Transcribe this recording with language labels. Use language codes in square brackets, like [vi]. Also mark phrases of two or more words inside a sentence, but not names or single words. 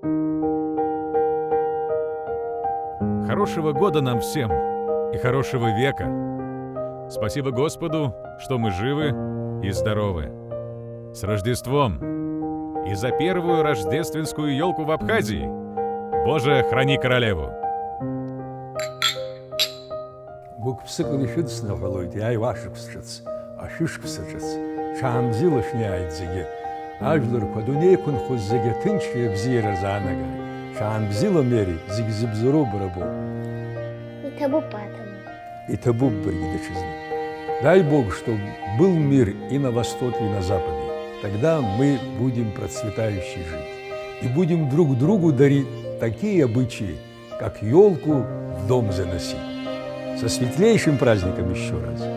[ru] Хорошего года нам всем и хорошего века. Спасибо Господу, что мы живы и здоровы. С Рождеством! И за первую рождественскую елку в Абхазии. Боже, храни королеву! [ab] Гукпсыкын ишыдсны ҟалоит, иааиуашықәсҿыц, ашәышықәсаҿыц, шаамзилышниааит зегьы. Ажәларқәа адунеиқәынхоз зегьы аҭынчреи абзиаразы аанагааит. Шаамзила Мери зегьы зыбзароу бара боуп. Иҭабуп атом. Иҭабуп баргьы даҽазны. [ru] Дай Бог, чтобы был мир и на Востоке, и на Западе. Тогда мы будем процветающе жить. И будем друг другу дарить такие обычаи, как елку в дом заносить. Со светлейшим праздником еще раз.